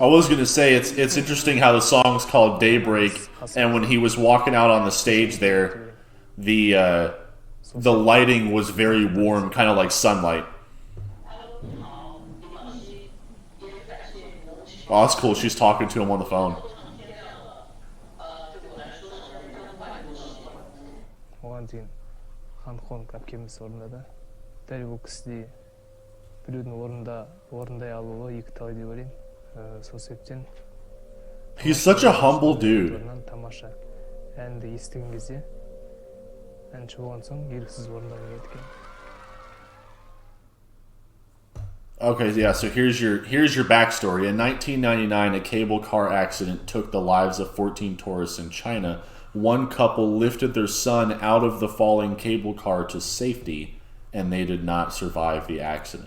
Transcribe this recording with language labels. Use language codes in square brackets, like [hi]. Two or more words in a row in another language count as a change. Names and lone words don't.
[en] I was gonna say it's interesting how the song's called Daybreak, and when he was walking out on the stage there, the lighting was very warm, kind of like sunlight. Oh, that's cool. She's talking to him on the phone. [kk] әпкеміз орындады. Дәл бұл кісідей біреудің орындай алуы екіталай деп ойлаймын. Сол себептен [en] He's such a humble dude. [kk] Тамаша әнді естіген кезде әнші болған соң еріксіз орындауға кеткен. [en] Okay, yeah, so here's your backstory. In 1999, a cable car accident took the lives of 14 tourists in China. One couple lifted their son out of the falling cable car to safety, and they did not survive the accident.